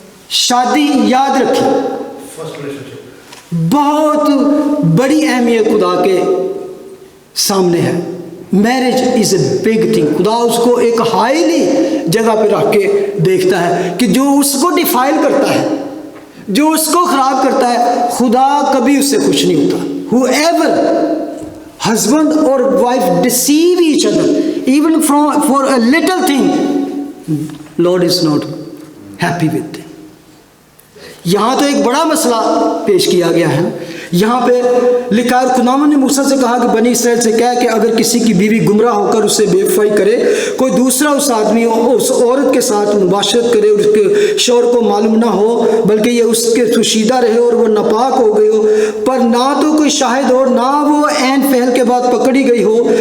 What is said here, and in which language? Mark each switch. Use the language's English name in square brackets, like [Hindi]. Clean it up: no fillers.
[Hindi] शादी, याद रखिए, बहुत बड़ी अहमियत खुदा के सामने है। [English] Marriage is a big thing. [Hindi] खुदा उसको एक हाईली जगह पे रख के देखता है कि जो उसको डिफाइल करता है, जो उसको खराब करता है, खुदा कभी उससे खुश नहीं होता। [English] Whoever husband or wife deceive each other even for a little thing, Lord is not happy with them. [Hindi] यहाँ तो एक बड़ा मसला पेश किया गया है। यहाँ पे लिखा है, खुदावंद ने मूसा से कहा कि बनी इसराइल से कह कि अगर किसी की बीवी गुमराह होकर उससे बेवफाई करे, कोई दूसरा उस आदमी उस औरत के साथ मुबाशरत करे और उसके शौहर को मालूम ना हो, बल्कि ये उसके सुशीदा रहे और वो नापाक हो गई हो, पर ना तो कोई शाहिद हो, ना वो ऐन फहल के बाद पकड़ी गई हो,